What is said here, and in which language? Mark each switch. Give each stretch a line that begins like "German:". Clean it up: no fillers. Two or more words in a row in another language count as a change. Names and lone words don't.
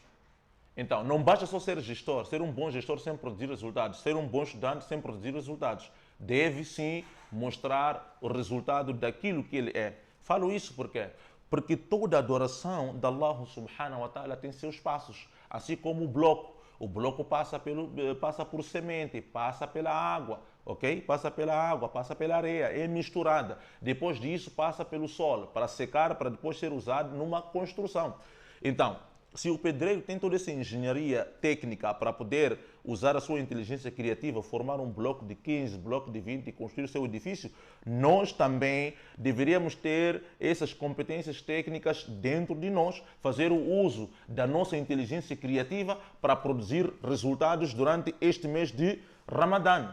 Portuguese: Então, não basta só ser gestor, ser um bom gestor sem produzir resultados, ser um bom estudante sem produzir resultados. Deve sim mostrar o resultado daquilo que ele é. Falo isso porque toda adoração de Allah
Arabic: سبحانه وتعالى
Portuguese: tem seus passos, assim como o bloco. O bloco passa por semente, passa pela água, ok? Passa pela água, passa pela areia, é misturada. Depois disso passa pelo solo, para secar, para depois ser usado numa construção. Então, se o pedreiro tem toda essa engenharia técnica para poder usar a sua inteligência criativa, formar um bloco de 15, bloco de 20 e construir o seu edifício, nós também deveríamos ter essas competências técnicas dentro de nós, fazer o uso da nossa inteligência criativa para produzir resultados durante este mês de Ramadã.